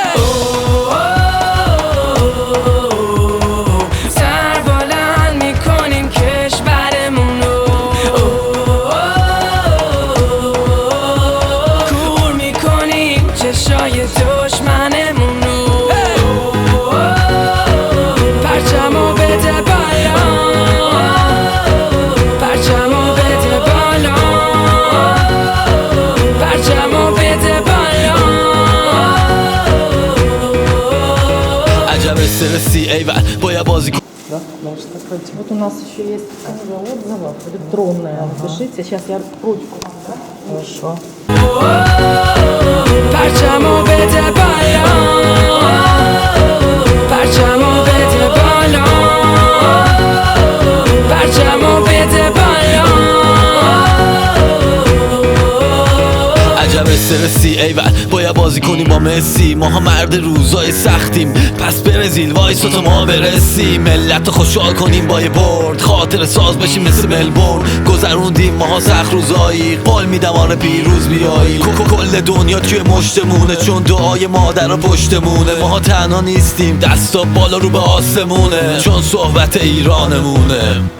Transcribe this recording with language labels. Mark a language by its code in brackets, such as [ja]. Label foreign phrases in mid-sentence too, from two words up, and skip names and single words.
[fa] سر بلند میکنیم کشورمون رو کور میکنیم چشای دشمنمون رو پرچمو بده بالا پرچمو بده بالا پرچمو بده بالا عجب استرسی ایول باید بازی کن [ru] Вот у нас еще есть книга отзывов электронная. Пишите, сейчас я ручку. Хорошо. [fa] پرچمو بده بالا پرچمو بده بالا پرچمو بده بالا عجب استرسی ایول باید بازی کنیم با مسی ماها مرد روزای سختیم پس برزیل وایسا تا ما برسیم ملت رو خوشحال کنیم با یه برد خاطر ساز بشیم مثل ملبورن گذروندیم ماها سخت روزایی قول میدم آره پیروز بیایی کل دنیا توی مشتمونه چون دعای مادر رو پشتمونه ماها تنها نیستیم دستا بالا رو به آسمونه چون صحبت ایرانمونه